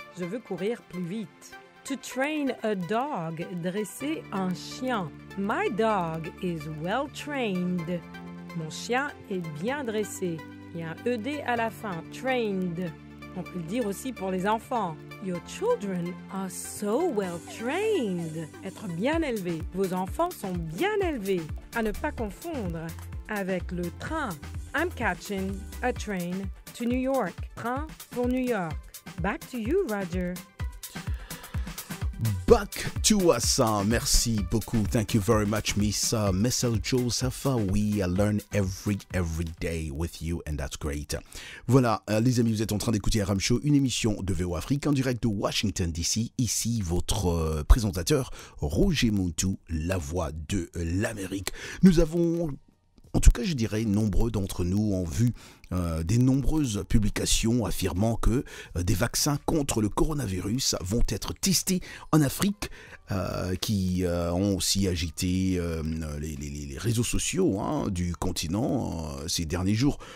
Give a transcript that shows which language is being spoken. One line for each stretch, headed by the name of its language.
French: Je veux courir plus vite.
English: To train a dog.
French: Dresser un chien.
English: My dog is well trained.
French: Mon chien est bien dressé. Il y a un ED à la fin. Trained. On peut le dire aussi pour les enfants.
English: Your children are so well trained.
French: Être bien élevé. Vos enfants sont bien élevés. À ne pas confondre avec le train.
English: I'm catching a train to New York.
French: Train pour New York.
English: Back to you, Roger. Back to us.
French: Merci beaucoup.
English: Thank you very much, Miss Michelle Joseph. We learn every day with you, and that's great.
French: Voilà, les amis, vous êtes en train d'écouter RM Show, une émission de VO Afrique en direct de Washington DC. Ici, votre présentateur, Roger Montou, la voix de l'Amérique. Nous avons, en tout cas, je dirais, nombreux d'entre nous ont vu des nombreuses publications affirmant que des vaccins contre le coronavirus vont être testés en Afrique, qui ont aussi agité les réseaux sociaux du continent ces derniers jours.